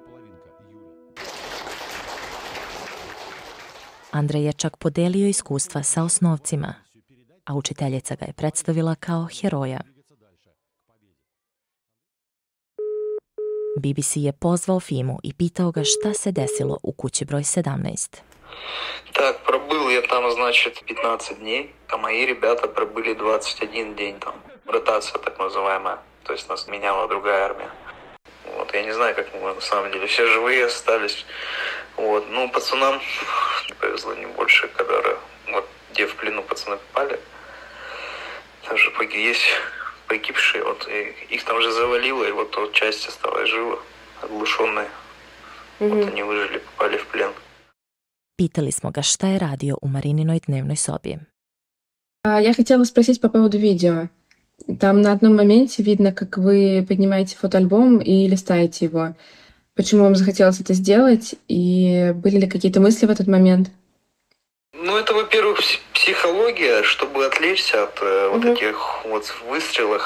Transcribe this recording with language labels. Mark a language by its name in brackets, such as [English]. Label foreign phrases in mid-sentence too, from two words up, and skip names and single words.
[Serbian] Andrej je čak podelio iskustva sa osnovcima, a učiteljica ga je predstavila kao heroja. BBC je pozvao Fimu i pitao ga šta se desilo u kući broj 17. [Russian] Так, пробыл я там, значит, 15 дней, а мои ребята пробыли 21 день там. Ротация так называемая. То есть нас меняла другая армия. Вот, я не знаю, как мы на самом деле все живые остались. Вот, ну, пацанам не повезло не больше, которые, вот, где в плену пацаны попали. Также есть погибшие, вот, их там же завалило, и вот часть осталась жива, оглушенная. Вот они выжили, попали в плен. [Serbian] Pitali smo ga šta je radio u Marininoj dnevnoj sobi. [Russian] Я хотела спросить по поводу видео. Там на одном моменте видно, как вы поднимаете фотоальбом и листаете его. Почему вам захотелось это сделать? И были ли какие-то мысли в этот момент? Ну, это, во-первых, психология, чтобы отвлечься от вот таких вот выстрелов.